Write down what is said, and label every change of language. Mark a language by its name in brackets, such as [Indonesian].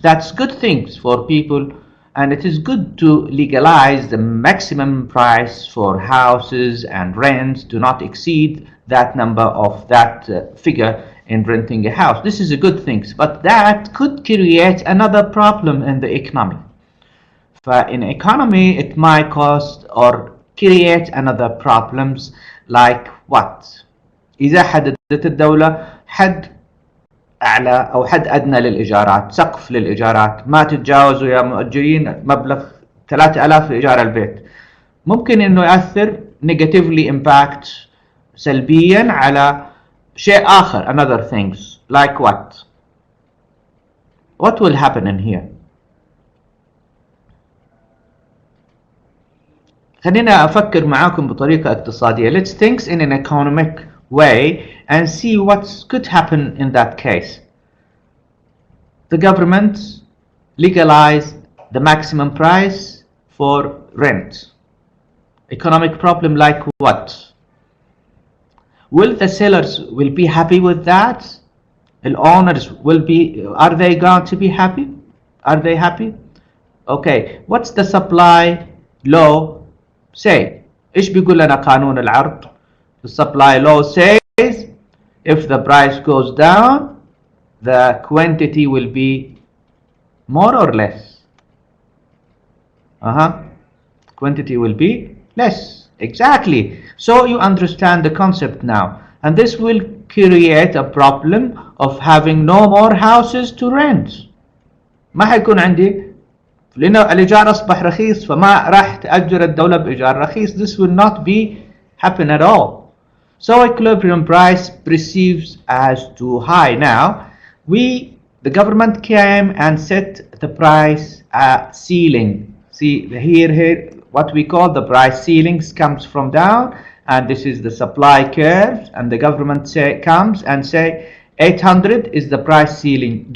[English] That's good things for people, and it is good to legalize the maximum price for houses and rents do not exceed that number of that figure in renting a house. This is a good thing, but that could create another problem in the economy. In economy, it might cause or create another problems like what? [Arabic] إذا حددت الدولة حد أعلى أو حد أدنى للإيجارات، سقف للإيجارات، ما تتجاوزوا يا مؤجرين مبلغ 3000 لإيجار البيت، ممكن إنه يأثر [English] negatively impact [Arabic] سلبيا على شيء آخر [English] another things like what will happen in here. [Arabic] خلينا أفكر معاكم بطريقة اقتصادية. [English] Let's think in an economic way and see what could happen in that case. The government legalized the maximum price for rent. Economic problem like what? Will the sellers will be happy with that? The owners will be, are they going to be happy? Are they happy? Okay, what's the supply law say? [Arabic] إيش بيقول لنا قانون العرض؟ [English] The supply law says if the price goes down, the quantity will be more or less. Quantity will be less. Exactly. So you understand the concept now. And this will create a problem of having no more houses to rent. [Arabic] ما حيكون عندي لأنه الإيجار أصبح رخيص فما راح تأجر الدولة بإيجار رخيص. [English] This will not be happen at all. So equilibrium price perceives as too high. Now the government came and set the price ceiling. See here what we call the price ceilings comes from down, and this is the supply curve, and the government comes and say 800 is the price ceiling.